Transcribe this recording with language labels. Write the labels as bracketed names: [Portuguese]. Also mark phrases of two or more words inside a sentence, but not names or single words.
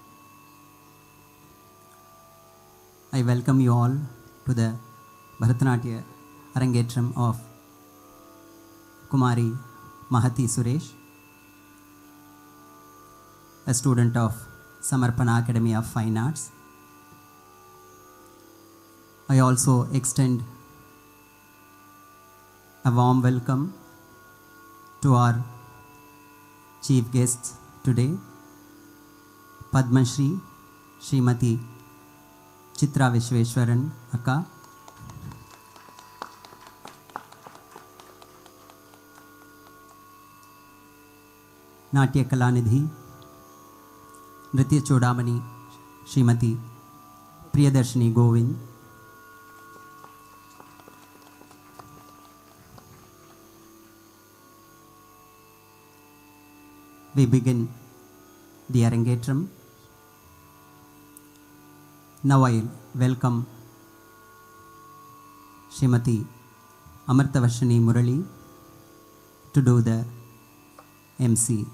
[English] I welcome you all to the Bharatanatya Arangetram of Kumari Mahathi Suresh, a student of Samarpana Academy of Fine Arts. I also extend a warm welcome to our chief guests today, Padma Shri Srimati Chitra Vishweshwaran Akka, Natya Kalanidhi, Nritya Chodamani Srimati Priyadarshini Govind, we begin the Arangetram. Now I welcome Srimati Amartavashini Murali to do the MC.